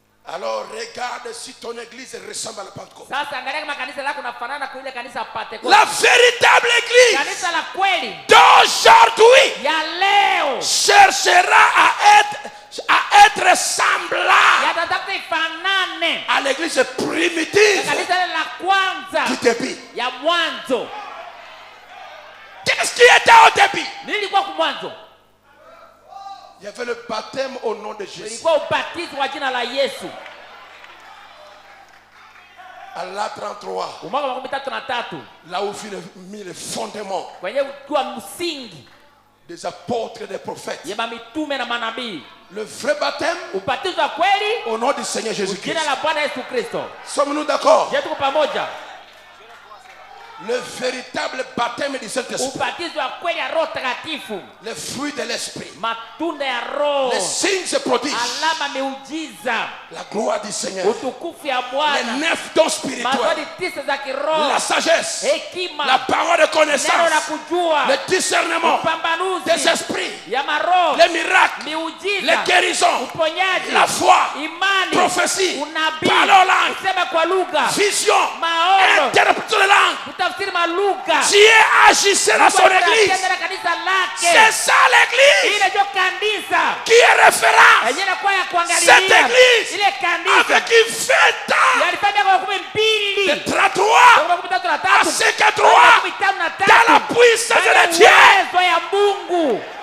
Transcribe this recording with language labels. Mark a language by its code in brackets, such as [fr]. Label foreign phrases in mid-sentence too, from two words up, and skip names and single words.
[fr] Alors regarde si ton église ressemble à la Pentecôte. [sw] Sasa angalia kama kanisa lako linafanana kwa ile kanisa Pentecoste. [fr] La véritable église [sw] Kanisa la kweli [fr] d'aujourd'hui [sw] ya leo [fr] cherchera à être semblable [sw] yatatafuta ifanane [fr] à l'église primitive [sw] kanisa la kwanza [fr] du début. [sw] ya mwanzo. [fr] Qu'est-ce qui était au début? [sw] Nilikuwa kwa mwanzo. [fr] Il y avait le baptême au nom de Jésus. [sw] Ilikuwa ubatizo wa jina la Yesu. [fr] À l'A33, [sw] Mwaka wa 13 [fr] là où fut mis le fondement [sw] kwenye kwa msingi [fr] des apôtres et des prophètes. [sw] ya mitume na manabii. [fr] Le vrai baptême [sw] Ubatizo wa kweli [fr] au nom du Seigneur Jésus-Christ. [sw] jina la Bwana Yesu Kristo. [fr] Sommes-nous d'accord? [sw] Je tuko pamoja. [fr] Le véritable baptême du Saint-Esprit. [sw] Ubatizo wa kweli ya Roho Takatifu. [fr] Les fruits de l'Esprit. [sw] Matunda ya Roho. [fr] Les signes et prodiges. [sw] Alama miujiza. [fr] La gloire du Seigneur. [sw] Utukufu ya [fr] Les [sw] Bwana. [fr] 9 dons spirituels. [sw] Mazuri 9 za kiroho. [fr] La sagesse. [sw] Hekima. [fr] La parole de connaissance. [sw] Neno la kujua. [fr] Le discernement. [sw] Upambanuzi [fr] Des esprits. [sw] ya maroho. [fr] Les miracles. [sw] Miujiza. [fr] Les guérisons. [sw] Uponyaji. [fr] La foi. [sw] Imani. [fr] Prophétie. [sw] Unabii. [fr] Parole en langue. [sw] Kusema kwa lugha. [fr] Vision. [sw] Maono. [fr] Interprétation de langue. [sw] Kutafsiri malugha. [fr] Dieu agissait dans son église. C'est ça l'église qui est référent. Cette église avec une fête de 33 à 53 dans la puissance de Dieu.